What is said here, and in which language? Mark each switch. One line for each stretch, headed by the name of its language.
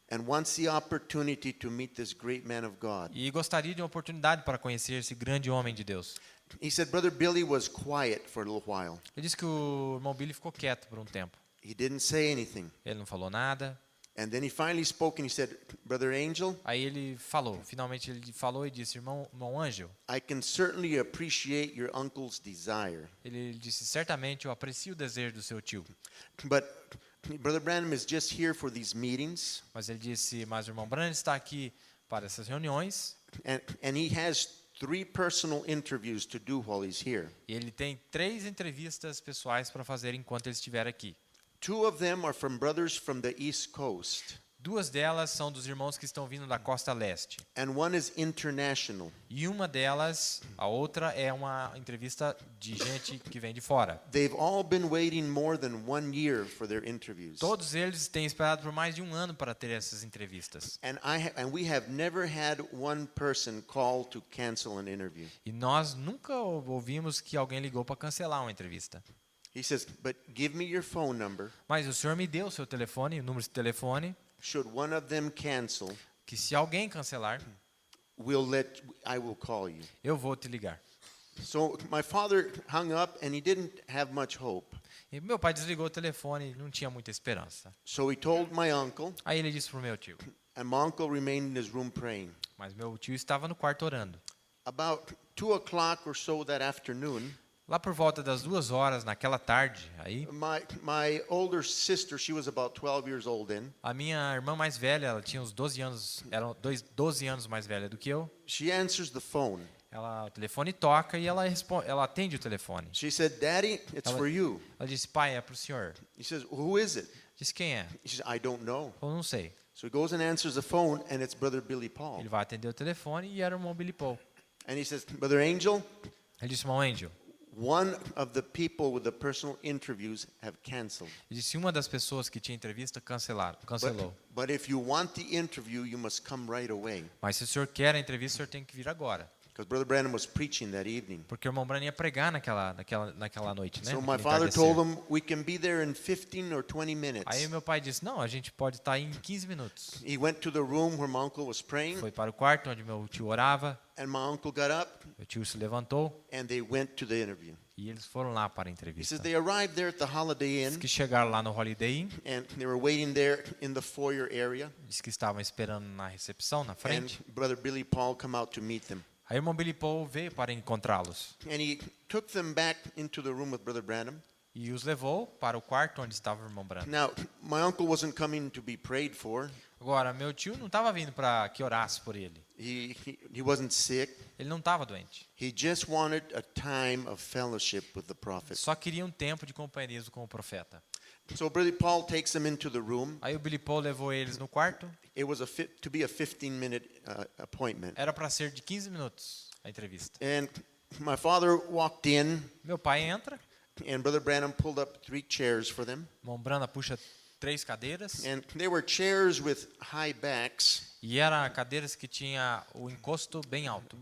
English: and wants the opportunity to meet this great man of God.
Portuguese: e gostaria de uma oportunidade para conhecer esse grande homem de Deus.
English: He said Brother Billy was quiet for a little while.
Portuguese: Ele disse que o irmão Billy ficou quieto por um tempo.
English: He didn't say anything.
Portuguese: Ele não falou nada.
English: And then he finally spoke and he said, Brother Angel,
Portuguese: Aí ele falou, finalmente ele falou e disse, irmão Ângelo,
English: I can certainly appreciate your uncle's desire.
Portuguese: ele disse, certamente eu aprecio o desejo do seu tio.
English: But Brother Branham is just here for these meetings,
Portuguese: Mas ele disse, mas o irmão Branham está aqui para essas reuniões
English: and he has 3 personal interviews to do while he's here.
Portuguese: e ele tem 3 entrevistas pessoais para fazer enquanto ele estiver aqui.
English: 2 of them are from brothers from the East Coast,
Portuguese: 2 delas são dos irmãos que estão vindo da costa leste.
English: and one is international.
Portuguese: E uma delas, a outra, é uma entrevista de gente que vem de fora.
English: They've all been waiting more than 1 year for their interviews.
Portuguese: Todos eles têm esperado por mais de 1 ano para ter essas entrevistas.
English: And we have never had one person call to cancel an interview.
Portuguese: E nós nunca ouvimos que alguém ligou para cancelar uma entrevista.
English: He says, but give me your phone number.
Portuguese: Mas o senhor me deu o seu telefone, o número de telefone,
English: Should one of them cancel,
Portuguese: que se alguém cancelar,
English: I will call you.
Portuguese: eu vou te ligar.
English: So my father hung up and he didn't have much hope.
Portuguese: E meu pai desligou o telefone e não tinha muita esperança.
English: So he told my uncle,
Portuguese: Aí ele disse para o meu tio.
English: and my uncle remained in his room praying.
Portuguese: Mas meu tio estava no quarto orando.
English: About 2:00 or so that afternoon,
Portuguese: Lá por volta das 2 horas naquela tarde, aí
English: my older sister, she was about 12 years old then.
Portuguese: a minha irmã mais velha, ela tinha uns 12 anos, era 12 anos mais velha do que eu.
English: She answers the phone.
Portuguese: O telefone toca e ela atende o telefone.
English: She said, Daddy, it's for you.
Portuguese: Ela disse, pai, é para o senhor.
English: He says, who is it?
Portuguese: Disse, quem é?
English: He says, I don't know.
Portuguese: Eu não sei.
English: So he goes and answers the phone, and it's Brother Billy Paul.
Portuguese: Ele vai atender o telefone e era o irmão Billy Paul.
English: And he says, Brother Angel,
Portuguese: Ele disse, irmão Angel,
English: one of the people with the personal interviews have canceled.
Portuguese: ele disse, uma das pessoas que tinha entrevista cancelou.
English: But if you want the interview, you must come right away.
Portuguese: Mas se o senhor quer a entrevista, o senhor tem que vir agora.
English: Because Brother Branham was preaching that evening.
Portuguese: Porque o irmão Branham ia pregar naquela noite, né?
English: So my
Portuguese: naquele
English: father
Portuguese: entardecer.
English: told him, we can be there in 15 or 20 minutes.
Portuguese: Aí meu pai disse, não, a gente pode estar aí em 15 minutos.
English: He went to the room where my uncle was praying,
Portuguese: Foi para o quarto onde meu tio orava,
English: and my uncle got up,
Portuguese: meu tio se levantou
English: and they went to the interview.
Portuguese: e eles foram lá para a
English: He
Portuguese: entrevista.
English: says they arrived there at the Holiday
Portuguese: Diz
English: Inn,
Portuguese: que chegaram lá no Holiday Inn,
English: and they were waiting there in the foyer area,
Portuguese: diz que estavam esperando na recepção, na
English: and
Portuguese: frente.
English: Brother Billy Paul come out to meet them.
Portuguese: Aí o irmão Billy Paul veio para encontrá-los
English: And he took them back into the room with Brother Branham.
Portuguese: e os levou para o quarto onde estava o irmão Branham.
English: Now, my uncle wasn't coming to be prayed for.
Portuguese: Agora, meu tio não estava vindo para que orasse por ele.
English: He wasn't sick.
Portuguese: Ele não estava doente.
English: He just wanted a time of fellowship with the prophet.
Portuguese: Só queria um tempo de companheirismo com o profeta.
English: So Brother Paul takes them into the room.
Portuguese: Aí o Billy Paul levou eles no quarto.
English: It was to be a 15-minute appointment.
Portuguese: Era para ser de 15 minutos a entrevista.
English: And my father walked in,
Portuguese: Meu pai entra,
English: and Brother Branham pulled up 3 chairs for them.
Portuguese: o irmão Branham puxa 3 cadeiras.
English: And they were chairs with high backs,
Portuguese: E eram cadeiras que tinha o encosto bem alto.